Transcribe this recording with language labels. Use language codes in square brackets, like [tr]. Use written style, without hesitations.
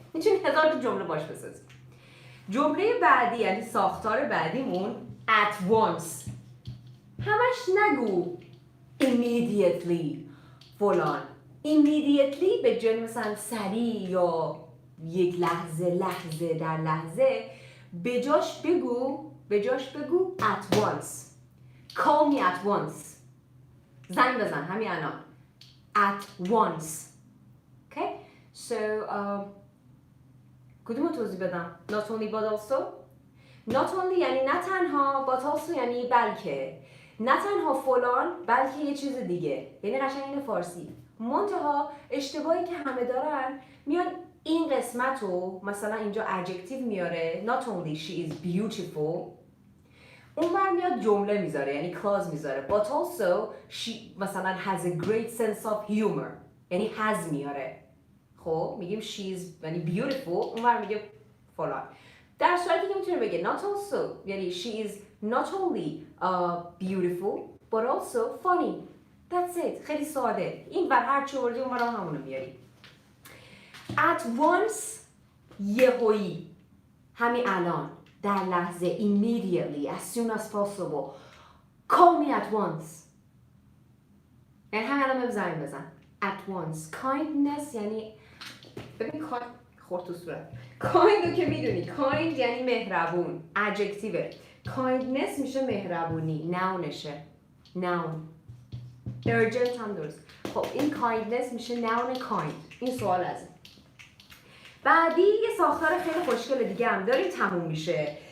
[fa] میتونی هزار تا جمله باش بسازی. جمله بعدی یعنی ساختار بعدیمون [en] at once. [fa] همش نگو immediately فلان. immediately به جای مثلا سریع یا یک لحظه در لحظه بجاش بگو at once. [en] Call me at once. [fa] زنگ بزن همین الان. [en] At once. Okay? So [fa] کدومو توضیح بدم؟ [en] Not only but also. Not only [fa] یعنی نه تنها [en] but also [fa] یعنی بلکه. نه تنها فلان بلکه یه چیز دیگه. یعنی قشنگ این فارسی. منتها اشتباهی که همه دارن میان این قسمت رو مثلا اینجا adjective میاره. [en] Not only she is beautiful. [fa] اون بر میاد جمله میذاره یعنی clause میذاره. [en] But also she [fa] مثلا [en] has a great sense of humor. [fa] یعنی has میاره. خب میگیم [en] she is [fa] یعنی beautiful. اون بر میگه فلان. در صورتی که میتونه بگه [en] not also [fa] یعنی [en] she is not only beautiful but also funny. That's it. [fa] خیلی ساده. این بر هر چی وردی اون برای همونو میاری. [en] At once [fa] یهویی همین الان در لحظه [en] immediately as soon as possible call me at once [fa] یعنی همین الان زنگ بزن [en] at once. [fa] kindness یعنی ببین خورد تو صورت kind رو که میدونی kind یعنی مهربون adjective kindness میشه مهربونی nounشه noun urgent هم درست. خب این kindness میشه noun kind. این سوال ازه. بعدی یه ساختار خیلی خوشگل دیگه هم داریم تموم میشه.